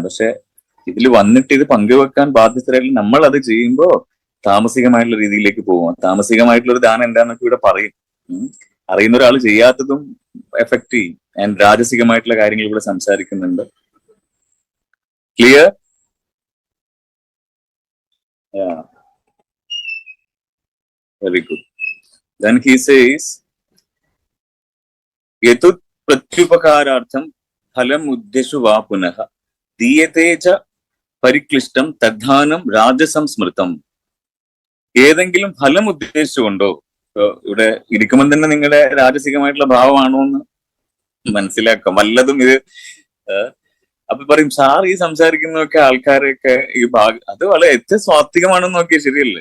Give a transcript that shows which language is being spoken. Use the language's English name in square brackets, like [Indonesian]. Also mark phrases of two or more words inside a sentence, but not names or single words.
[Malayalam] പക്ഷെ ഇതിൽ വന്നിട്ട് ഇത് പങ്കുവെക്കാൻ ബാധ്യസ്ഥരായിട്ട് നമ്മൾ അത് ചെയ്യുമ്പോൾ താമസികമായിട്ടുള്ള രീതിയിലേക്ക് പോകും. താമസികമായിട്ടുള്ള ഒരു ദാനം എന്താന്നൊക്കെ ഇവിടെ പറയും. അറിയുന്ന ഒരാൾ ചെയ്യാത്തതും എഫക്ട് ചെയ്യും. ആൻഡ് രാജസികമായിട്ടുള്ള കാര്യങ്ങൾ ഇവിടെ സംസാരിക്കുന്നുണ്ട്. ക്ലിയർ? [English] very good. Then he says, [Sanskrit] यत्तु प्रत्युपकारार्थं फलम् उद्दिश्य वा पुनः दीयते च പരിക്ലിഷ്ടം തദ്ധാനം രാജസം സ്മൃതം. [Malayalam] ഏതെങ്കിലും ഫലം ഉദ്ദേശിച്ചുകൊണ്ടോ, ഇവിടെ ഇരിക്കുമ്പോൾ തന്നെ നിങ്ങളുടെ രാജസികമായിട്ടുള്ള ഭാവമാണോ എന്ന് മനസ്സിലാക്കാം. വല്ലതും ഇത് അപ്പൊ പറയും സാർ ഈ സംസാരിക്കുന്നതൊക്കെ ആൾക്കാരെയൊക്കെ ഈ അത് വളരെ ഏറ്റവും സ്വാത്വികമാണെന്ന് നോക്കിയാൽ ശരിയല്ലേ?